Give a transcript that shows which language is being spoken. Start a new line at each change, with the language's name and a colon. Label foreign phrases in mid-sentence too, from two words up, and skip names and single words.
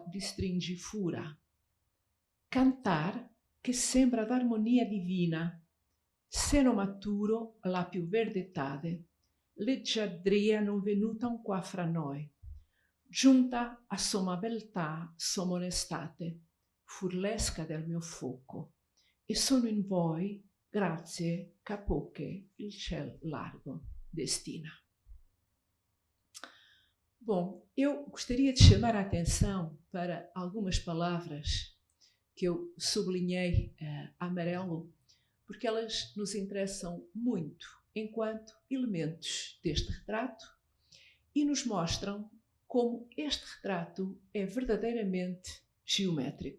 Italian: distringi fura, cantar che sembra d'armonia divina, seno maturo la più verde etade, leggiadria non venuta un qua fra noi, giunta a somma beltà, somma onestate, furlesca del mio foco, e sono in voi grazie ch'a poche il ciel largo destina.
Portuguese: Bom, eu gostaria de chamar a atenção para algumas palavras que eu sublinhei a amarelo, porque elas nos interessam muito enquanto elementos deste retrato e nos mostram como este retrato é verdadeiramente geométrico.